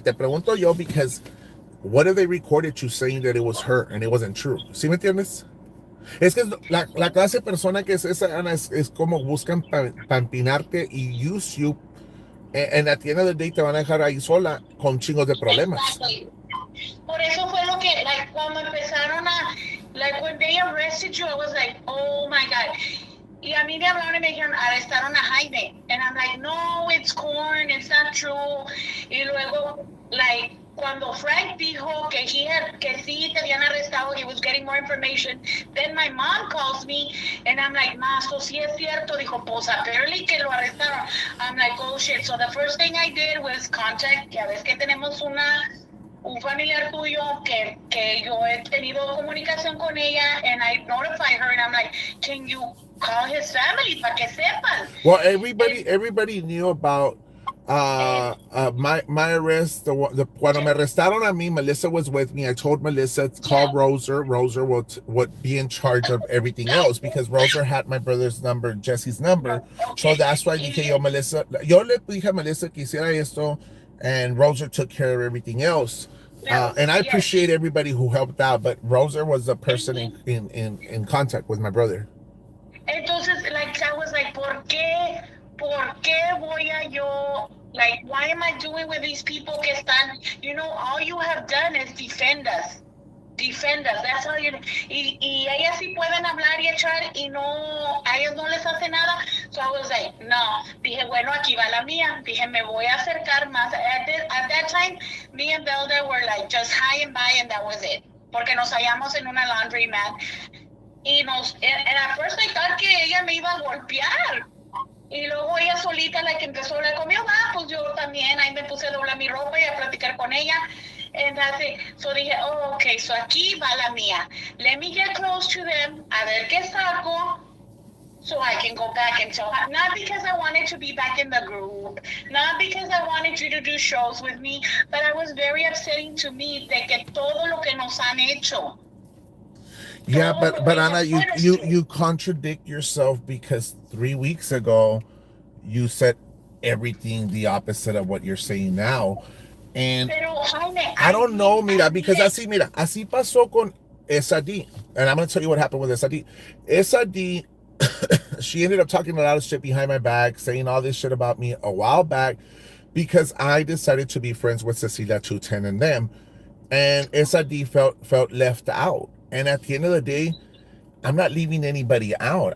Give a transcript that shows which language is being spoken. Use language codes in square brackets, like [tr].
[es] Te pregunto yo [en] because what if they recorded you saying that it was her and it wasn't true? [es] ¿Sí me entiendes? Es que la clase de persona que es esa, Ana, es como buscan para empinarte y [en] use you. And at the end of the day [es] te van a dejar ahí sola con chingos de problemas. [en] Exactly. [es] Por eso fue lo que, [en] like, [es] cuando empezaron [en] like, when they arrested you, I was like, oh my God. [es] Y a mí me hablaron y me dijeron, arrestaron a Jaime. [en] And I'm like, no, it's corn, it's not true. [es] Y luego, [en] like, [es] cuando Frank dijo que sí te habían arrestado, [en] he was getting more information, then my mom calls me, and I'm like, ma, so [es] sí es cierto. Dijo, pues [en] apparently [es] que lo arrestaron. [en] I'm like, oh shit. So the first thing I did was contact, [es] ya ves que tenemos un familiar tuyo que yo he tenido comunicación con ella, [en] and I notified her, and I'm like, can you call his family [es] para que sepan? [en] Well, everybody knew about my arrest. [es] Cuando me arrestaron a mí, [en] Melissa was with me. I told Melissa to call Roser. Roser would be in charge of everything else because Roser had my brother's number, Jesse's number. So that's why [es] dije yo, [en] Melissa. [es] Yo le dije a Melissa que hiciera esto, [en] and Roser took care of everything else. And I appreciate everybody who helped out, but Roser was the person in contact with my brother. Entonces, like, I was like, [es] ¿por qué voy a yo, [en] like, why am I doing with these people [es] que están, [en] all you have done is defend us, that's all you do. [es] Y ellas sí pueden hablar y echar y a ellos no les hace nada. [en] So I was like, no. [es] Dije, bueno, aquí va la mía. Dije, me voy a acercar más. [en] At that time, me and Belda were like just high and by, and that was it. [es] Porque nos hallamos en una laundromat. [en] And at first I thought [es] que ella me iba a golpear. Y luego ella solita, la que empezó a hablar conmigo, pues yo también, ahí me puse a doblar mi ropa y a platicar con ella. Entonces, so dije, oh, okay, so aquí va la mía. [en] Let me get close to them, [es] a ver qué saco, [en] so I can go back and tell her. Not because I wanted to be back in the group, not because I wanted you to do shows with me, but it was very upsetting to me [es] de que todo lo que nos han hecho. [en] Yeah, but Anna, you contradict yourself because 3 weeks ago you said everything the opposite of what you're saying now. And [es] Pero, Jaime, [en] I don't know, [es] mira, [en] because [es] así pasó con esa D. [en] And I'm going to tell you what happened with esa D. Esa D, she ended up talking a lot of shit behind my back, saying all this shit about me a while back because I decided to be friends with Cecilia 210 and them. And esa D felt left out. And at the end of the day, I'm not leaving anybody out.